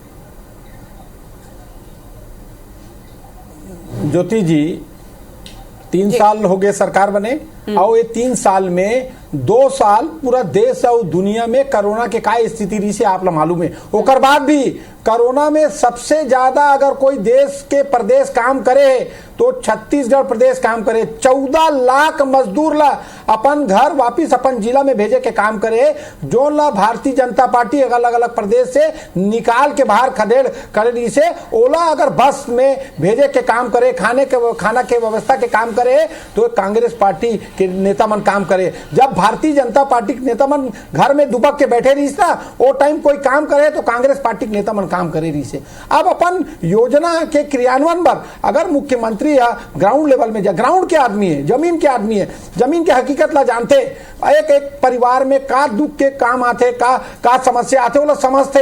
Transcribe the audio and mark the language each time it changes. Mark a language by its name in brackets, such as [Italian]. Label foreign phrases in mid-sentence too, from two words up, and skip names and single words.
[Chhattisgarhi] ज्योति जी 3 साल हो गए सरकार बने, और ये 3 साल में 2 साल पूरा देश और दुनिया में कोरोना के का स्थिति रही से आप मालूम है। ओकर बाद भी कोरोना में सबसे ज्यादा अगर कोई देश के प्रदेश काम करे तो छत्तीसगढ़ प्रदेश काम करे, 14 लाख मजदूर ला अपन घर वापिस अपन जिला में भेजे के काम करे, जो ला भारतीय जनता पार्टी अलग अलग प्रदेश से निकाल के बाहर खदेड़ करे से ओला अगर बस में भेजे के काम करे, खाना के व्यवस्था के काम करे, तो कांग्रेस पार्टी के नेता मन काम करे। जब भारतीय जनता पार्टी के नेता मन घर में दुबक के बैठे रही ना, वो टाइम कोई काम करे तो कांग्रेस पार्टी के नेता मन काम करे रही से। अब अपन योजना के क्रियान्वयन पर अगर मुख्यमंत्री या [English] ground level [Chhattisgarhi] में ग्राउंड के आदमी है, जमीन के आदमी है, जमीन के हकीकत ला जानते, एक परिवार में का दुख के काम आते, का समस्या आते, वो लोग समझते।